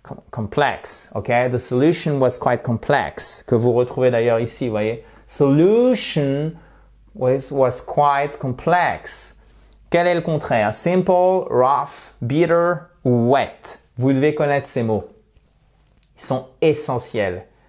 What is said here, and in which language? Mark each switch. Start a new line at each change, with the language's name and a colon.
English: Complex, ok? The solution was quite complex,
French: que vous retrouvez d'ailleurs ici, vous voyez?
English: Solution was quite complex.
French: Quel est le contraire?
English: Simple, rough, bitter, wet.
French: Vous devez connaître ces mots. Ils sont essentiels.